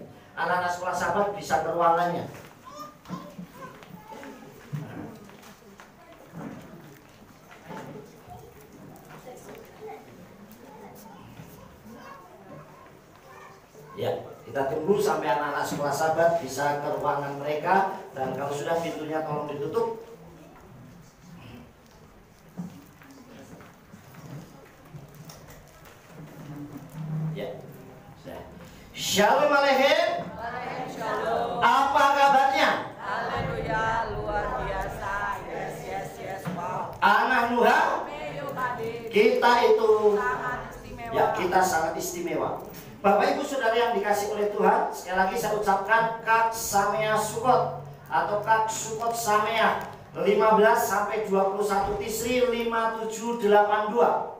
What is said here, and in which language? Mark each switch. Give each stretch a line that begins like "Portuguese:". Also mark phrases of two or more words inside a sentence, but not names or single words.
Indonesian: Anak-anak sekolah Sabat bisa ke ruangannya. Ya, kita tunggu sampai anak-anak sekolah Sabat bisa ke ruangan mereka. Dan kalau sudah, pintunya tolong ditutup. Ya, sudah.
Hebrew: Shalom Aleichem.
Indonesian: Shalom. Apa kabarnya? Haleluya, luar biasa.
English: Yes, wow.
Indonesian: Anak Nuha, kita itu Sangat istimewa. ya, kita sangat istimewa. Bapak Ibu Saudara yang dikasih oleh Tuhan, sekali lagi saya ucapkan
Hebrew: Kak Samea Sukot
Indonesian: atau
Hebrew: Kak Sukot Samea
Indonesian: 15 sampai 21 Tisri 5782.